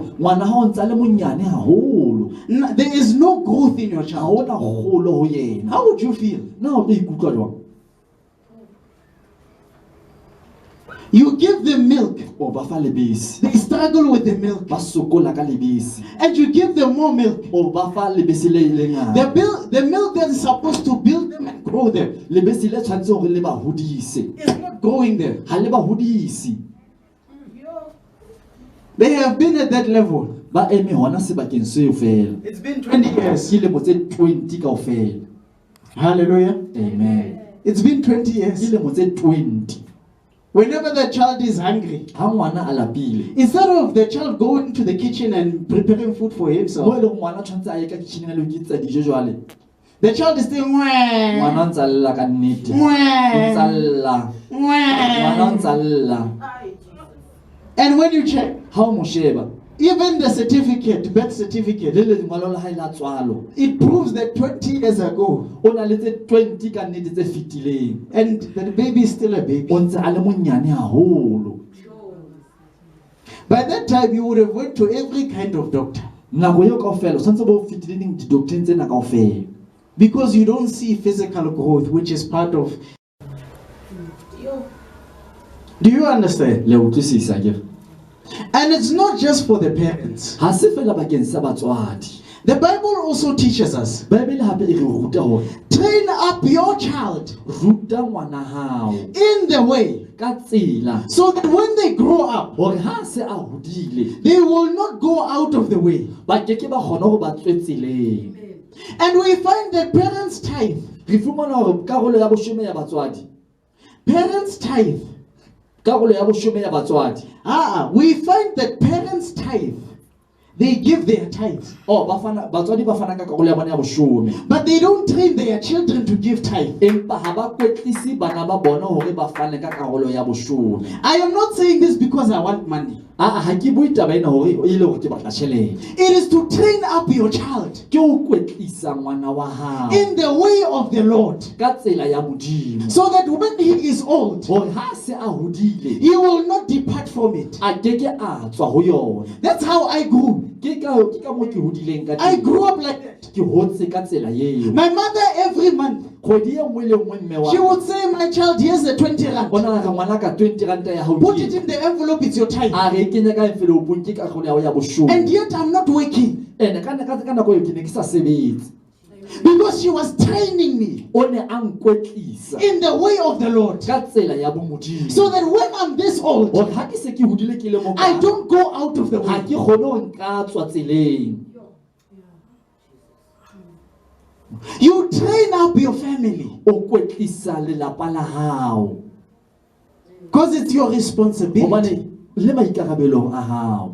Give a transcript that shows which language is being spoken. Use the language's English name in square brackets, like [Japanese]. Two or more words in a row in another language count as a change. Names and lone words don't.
[Southern Sotho] ngwana ha o ntsa le monyane haholo [English] There is no growth in your [Southern Sotho] ha [English] child. [Southern Sotho] ona kgolo ho yena. [English] How would you feel? [Southern Sotho] Na o tlo ikutlwa jwang? [English] You give them milk. [Southern Sotho] O ba fa lebese [English] They struggle with the milk. [Southern Sotho] ba sokola ka lebese [English] And you give them more milk. [Southern Sotho] o ba fa lebese le ngata. [English] The milk that is supposed to build them and grow them [Southern Sotho] Lebese le tshwantse hore le ba hodise [English] is not growing them. [Southern Sotho] ha le ba hodisi. [English] They have been at that level. [Southern Sotho] Ba eme hona sebakeng seo fela [English] It's been 20 years. [Southern Sotho] ke lemo tse 20 kaofela. [English] Hallelujah. Amen. It's been 20 [Southern Sotho] Ke [English] years. [Southern Sotho] lemo tse 20 [English] Whenever the child is hungry, [Southern Sotho] ha ngwana a lapile [English] instead of the child going to the kitchen and preparing food for [Southern Sotho] mo [English] himself, [Southern Sotho] e leng ngwana tshwantse a ye ka kitchen a lo kitsa dijo jwale [English] the child is saying, [Southern Sotho] ngwana "Mwah, o ntsa lla ka nnete o mwah, ntsa lla ngwana o mwah." ntsa lla. [English] And when you check, [Southern Sotho] Ha o mo sheba [English] even the certificate, birth certificate, [Southern Sotho] le lengwalo la hae la tswalo [English] it proves that 20 years ago, [Southern Sotho] o na le tse 20 ka nnete tse fetileng [English] and the baby is still a baby. [Southern Sotho] o ntse a le monyane haholo. [English] By that time, you would have went to every kind of doctor [Southern Sotho] nako eo kaofela o tshwanetse bo fitile di-doctoreng tsena kaofela [English] because you don't see physical growth, which is part of. Do you understand? [Southern Sotho] le utlwisisa ke [English] And it's not just for the parents. [Southern Sotho] ha se fela bakeng sa batswadi [English] The Bible also teaches us, [Southern Sotho] baebele hape e re ruta hore [English] train up your child [Southern Sotho] ruta ngwana hao [English] in the way [Southern Sotho] ka tsela [English] so that when they grow up, [Southern Sotho] hore ha se a hodile [English] they will not go out of the way. [Southern Sotho] ba keke ba kgona hore ba tswe tseleng [English] And we find that parents tithe. [Southern Sotho] re fumana hore karolo ya boshome ya batswadi [English] Parents tithe. karolo ya boshome ya batswadi We find that parents tithe. They give their tithes. [Southern Sotho] batswadi ba fana ka karolo ya bona ya boshome [English] But they don't train their children to give tithe. [Southern Sotho] empa ha ba kwetlisi bana ba bona hore ba fane ka karolo ya boshome [English] I am not saying this because I want money. [Southern Sotho] ha ke bue taba ena hore e le hore ke batla tjhelete [English] It is to train up your child [Southern Sotho] ke o kwetlisa ngwana wa hao [English] in the way of the Lord, [Southern Sotho] ka tsela ya modimo [English] so that when he is old, [Southern Sotho] hore ha se a hodile [English] he will not depart from it. [Southern Sotho] a keke a tswa ho yona [English] That's how I grew. [Southern Sotho] ke ka mo ke hodileng ka [English] I [Southern Sotho] teng [English] grew up like that. [Southern Sotho] ke hotse ka tsela eo [English] My mother, every month, [Southern Sotho] kgwedi e nngwe le nngwe mme wa [English] she would say, my child, here's the 20 rand. [Southern Sotho] bona ka ngwana ka 20 ranta ya hao [English] Put it in the envelope, it's your tithe. [Southern Sotho] a re kenya ka envelopeng ke karolo ya hao ya boshome [English] And yet I'm not working [Southern Sotho] ene ka nako eo ke ne ke sa sebetse [English] because she was training me [Southern Sotho] o ne a nkwetlisa [English] in the way of the Lord. [Southern Sotho] ka tsela ya bomodimo [English] So that when I'm this old, [Southern Sotho] hore ha ke se ke hodile ke le [English] I [Southern Sotho] moka [English] don't go out of the [Southern Sotho] ha [English] way. [Southern Sotho] ke kgone ho nka tswa tseleng [English] You train up your family [Southern Sotho] o kwetlisa lelapa la hao [English] because it's your responsibility. [Southern Sotho] hobane le maikarabelong a hao